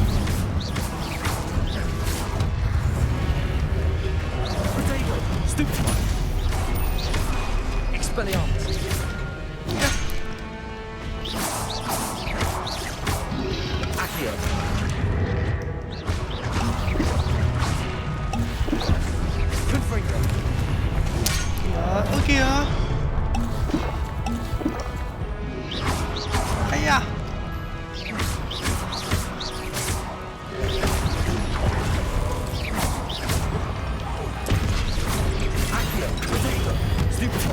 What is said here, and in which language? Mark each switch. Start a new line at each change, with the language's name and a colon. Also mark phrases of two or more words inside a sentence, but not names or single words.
Latin: Protego. Stupefy. Expelliarmus. Accio. Confringo.
Vietnamese: Ơ kìa. Ây da.
Latin: Accio. Protego. Stupefy.